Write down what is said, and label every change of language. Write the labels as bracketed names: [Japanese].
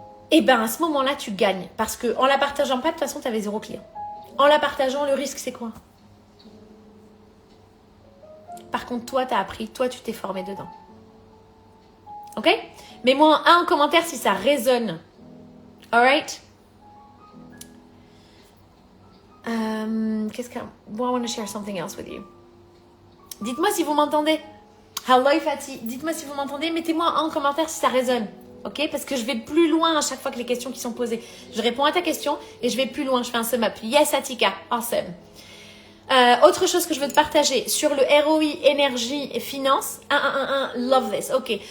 [French] Et bien, à ce moment-là, tu gagnes. Parce qu'en la partageant pas, de toute façon, tu avais 0 client. En la partageant, le risque, c'est quoi? Par contre, toi, tu as appris, toi, tu t'es formé dedans. Ok? Mets-moi un commentaire si ça résonne. [English] Alright? I want to share something else with you. [French] Dites-moi si vous m'entendez. Hello Fatih. Dites-moi si vous m'entendez. Mettez-moi un commentaire si ça résonne. Ok? Parce que je vais plus loin à chaque fois que les questions qui sont posées. Je réponds à ta question et je vais plus loin. Je fais un sum up. Yes, Atika. Awesome. Autre chose que je veux te partager sur le ROI, énergie et finance. [English] Love this. [French] Ok.